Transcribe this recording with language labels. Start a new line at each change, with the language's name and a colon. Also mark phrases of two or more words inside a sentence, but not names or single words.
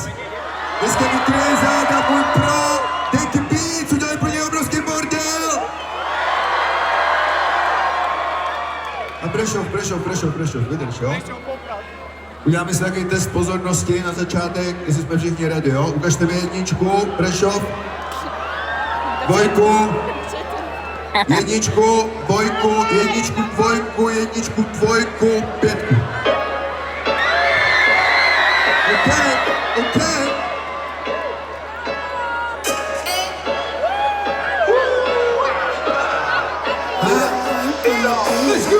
Czech: Dneska mi Trezák a môj pro Denky Beats udělali pro něj obrovský bordel. A Prešov, vydrž, jo? Uděláme si takový test pozornosti na začátek, jestli jsme všichni ready, jo? Ukažte mi jedničku, Prešov. Dvojku, jedničku, dvojku, jedničku, dvojku, jedničku, dvojku, pětku. OK.
English: Let's go!